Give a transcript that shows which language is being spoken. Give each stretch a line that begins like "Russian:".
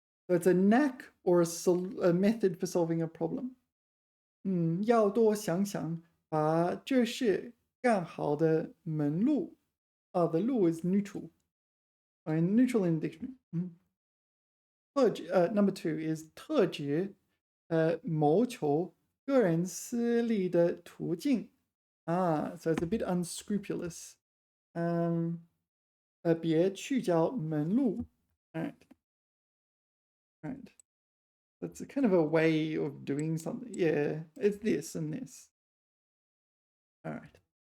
English: So it's a knack or a method for solving a problem.
Chinese: 要多想想，把这事干好的门路。
English: The 路 is neutral. Neutral in the dictionary. Number 2 is
Chinese: 特指谋求个人私利的途径。
English: So it's a bit unscrupulous.
Chinese: 别去叫门路。
English: Alright. That's a kind of a way of doing something. Yeah, it's this and this. Alright.